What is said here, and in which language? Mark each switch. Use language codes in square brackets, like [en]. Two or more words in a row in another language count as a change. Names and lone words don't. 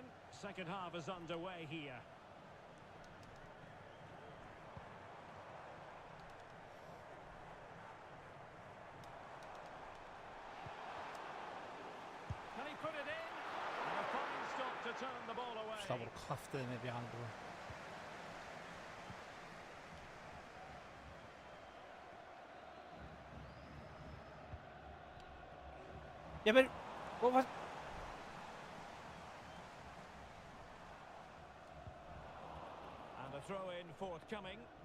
[en] Second half is underway here. Can he put it in? And a fine stop to turn the ball away. [da] Slår du kraftedeme med [en] behind the [da] Jamen, hvorfor? [en] And a throw-in forthcoming.